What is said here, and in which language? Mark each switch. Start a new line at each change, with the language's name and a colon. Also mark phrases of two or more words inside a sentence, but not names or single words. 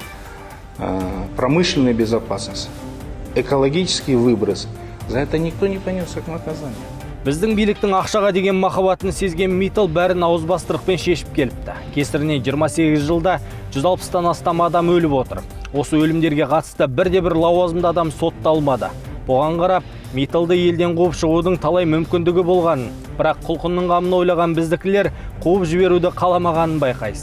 Russian: промышленная безопасность, экологический выброс, за это никто не понес к наказанию.
Kazakh: Біздің биліктің ақшаға деген махаббатын сезген Миттал бәрін ауызбастырықпен шешіп келіпті. Кесірінен 28 жылда 160-тан астам адам өліп отыр. Осы өлімдерге қатысты бірде-бір лауазымды адам сотталмады. Бұған қарап, Митталды елден қуып шығудың талай мүмкіндігі болғанын, бірақ құлқынның қамын ойлаған біздікілер қуып жіберуді қаламағанын байқайсың.